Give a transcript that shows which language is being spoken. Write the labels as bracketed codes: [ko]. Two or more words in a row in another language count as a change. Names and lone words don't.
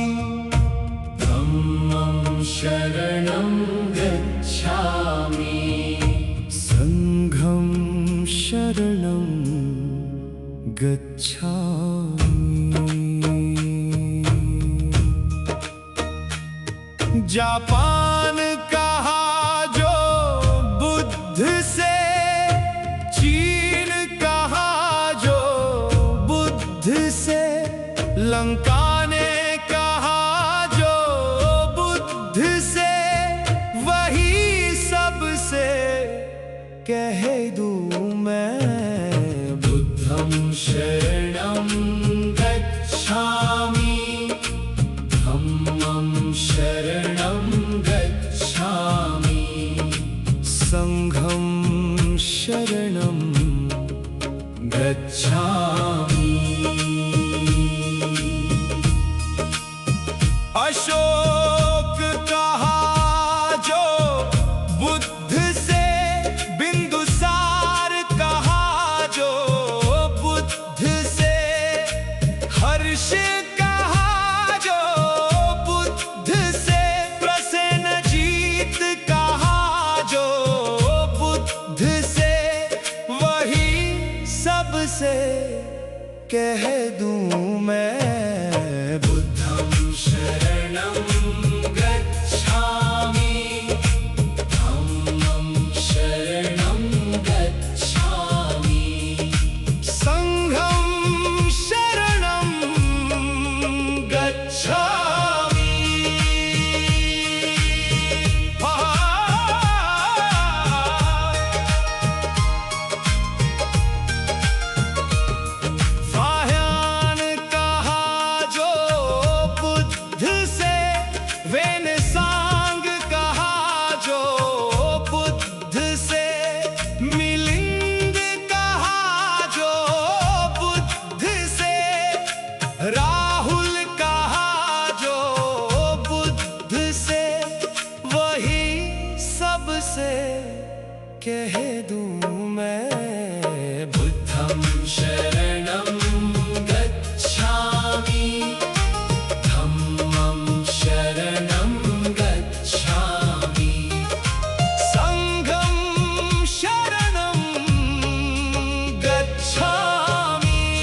[pi] धम्मं शरणं गच्छामि, संघं शरणं गच्छामि। [hi] जापान कहा जो बुद्ध से, चीन कहा जो बुद्ध से, लंका ने कहा जो बुद्ध से, वही सबसे कह दूं मैं। [pi] बुद्धं शरणं गच्छामि, धम्मं शरणं गच्छामि, संघं शरणं गच्छामि। [hi] अशोक कहा जो बुद्ध से, बिंदुसार कहा जो बुद्ध से, हर्ष कहा जो बुद्ध से, प्रसेनजीत कहा जो बुद्ध से, वही सबसे कह दूं मैं। [pi] बुद्धं शरणं गच्छामि, धम्मं शरणं गच्छामि, संघं शरणं गच्छामि। [hi] फाह्यान कहा जो बुद्ध से, वेनसांग कहा जो बुद्ध से, मिलिंद कहा जो बुद्ध से, राहुल कहा जो बुद्ध से, वही सबसे कह दूं मैं। [pi] बुद्धं शरणं गच्छामि, धम्मं शरणं गच्छामि, संघं शरणं गच्छामि।